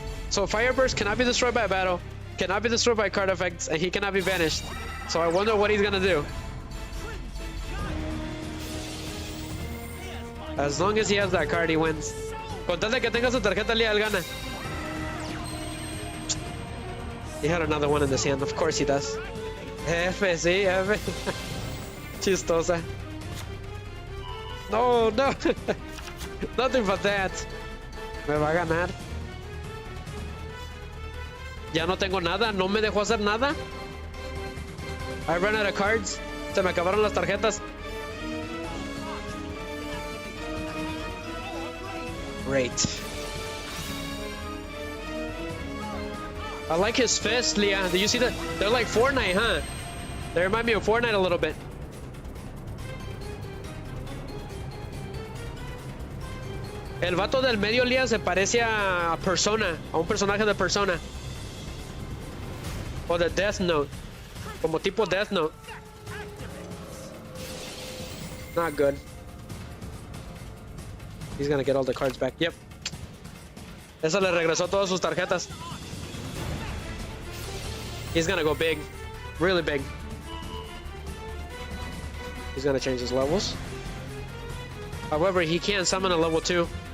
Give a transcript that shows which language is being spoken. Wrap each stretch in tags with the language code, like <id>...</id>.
<en>So Fireburst cannot be destroyed by battle, cannot be destroyed by card effects, and he cannot be banished. So I wonder what he's gonna do. As long as he has that card, he wins.</en> <es>Con tal de que tenga su tarjeta, Lia, él gana.</es> <en>He had another one in his hand. Of course he does.</en> <es>F, sí, F. Chistosa. No, no. Nothing but that. Me va a ganar. Ya no tengo nada. No me dejó hacer nada. I ran out of cards. Se me acabaron las tarjetas.</es> <en>Great. I like his fist, Lia. Do you see that? They're like Fortnite, huh? They remind me of Fortnite a little bit.</en> <es>El vato del medio, Lia, se parece a Persona, a un personaje de Persona. O de Death Note. Como tipo Death Note.</es> <en>Not good. He's gonna get all the cards back. Yep.</en> <es>Eso le regresó todas sus tarjetas.</es> <en>He's gonna go big. Really big. He's gonna change his levels. However, he can summon a level 2.</en>